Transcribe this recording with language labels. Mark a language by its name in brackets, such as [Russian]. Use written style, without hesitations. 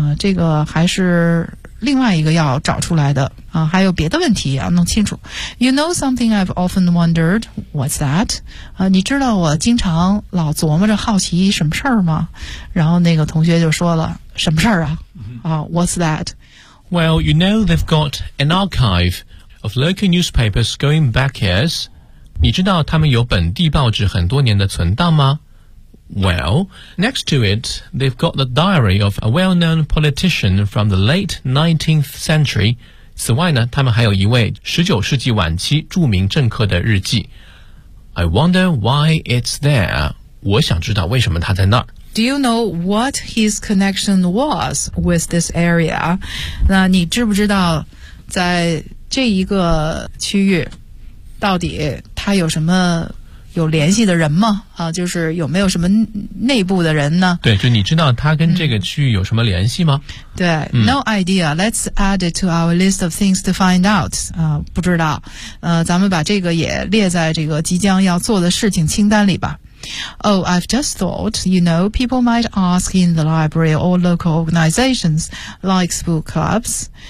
[Chinese] 这个还是另外一个要找出来的、还有别的问题要弄清楚。 [English] You know something I've often wondered, what's that?、 [Chinese] 你知道我经常老琢磨着好奇什么事儿吗？然后那个同学就说了，什么事儿啊？ [English] what's that? Well, you know they've got an archive of local newspapers going back years. [Chinese] 你知道他们有本地报纸很多年的存档吗？ [English] Well, next to it, they've got the diary of a well-known politician from the late 19th century. [Chinese] 此外呢，他们还有一位19世纪晚期著名政客的日记。 [English] I wonder why it's there. [Chinese] 我想知道为什么它在那儿。 [English] Do you know what his connection was with this area? [Chinese] 那你知不知道在这一个区域到底他有什么有联系的人吗就是有没有什么内部的人呢对就你知道他跟这个区域有什么联系吗、 [English] 对、No idea. Let's add it to our list of things to find out. [Chinese] 不知道。咱们把这个也列在这个即将要做的事情清单里吧。 [English] Oh, I've just thought, you know, people might ask in the library or local organizations like book clubs.